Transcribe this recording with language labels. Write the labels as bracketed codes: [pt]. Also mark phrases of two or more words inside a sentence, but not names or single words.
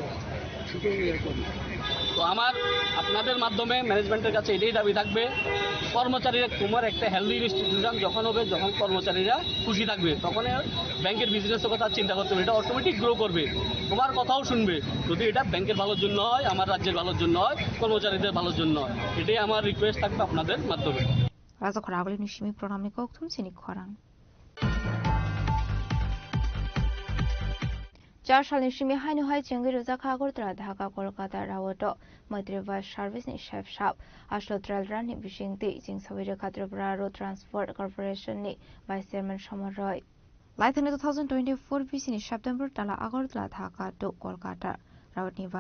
[bn] তো আমার আপনাদের মাধ্যমে ম্যানেজমেন্টের কাছে এটাই দাবি থাকবে, কর্মচারীরা, তোমার একটা [en] healthy institution [bn] যখন হবে, যখন কর্মচারীরা খুশি থাকবে, তখন ব্যাংকের বিজনেসের কথা চিন্তা করতে হবে, এটা [en] automatic grow [bn] করবে, তোমার কথাও শুনবে। যদি এটা ব্যাংকের ভালোর জন্য হয়, আমার রাজ্যের ভালোর জন্য হয়, কর্মচারীদের ভালোর জন্য হয়, এটাই আমার রিকোয়েস্ট থাকবে আপনাদের মাধ্যমে। [trp] রাজখরা আগলি নিশিমি প্রণামী কৌথুম চিনি খরাং 4 सालनि सिमी हाइनुहाय चेंगि रोजाखा आगरतला ढाका कलकाता रावत मैत्री बास सार्भिसनि शेफ साब आसल ट्रेलरानि बिसिंति जिंसावैरे खात्रिपुरा रोड ट्रान्सपोर्ट कर्पोरेशननि [en] vice chairman [trp] समरय लाइथानि 2024 बिसिनि सेप्टेम्बर तला आगरतला ढाका टु कलकाता रावतनि बास